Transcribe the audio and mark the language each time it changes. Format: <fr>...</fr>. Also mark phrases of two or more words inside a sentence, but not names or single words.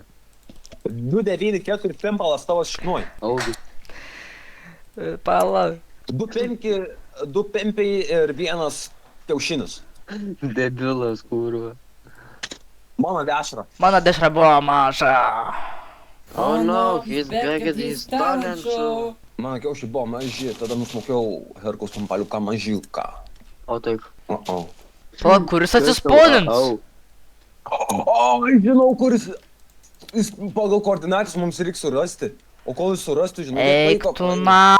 <lt>2.9.4 pimpalas tavo šiknuoj. Augi. Palauk. 2 pimpiai ir 1 kiaušinis. Debilas, kurva. Mano dešra. Mano dešra buvo maža.</lt> <en>Oh no, he's back at his talent show.</en> <lt>Mano kiaušiai buvo maži, tada nusmokiau Herkaus pampaliuką mažiuką. O taip. Palauk, kuris atsispaunins? O, žinau, kuris. Jis pagal koordinatus mums reikia surasti. O kol jis surastų, žinau, Eik tu na.</lt>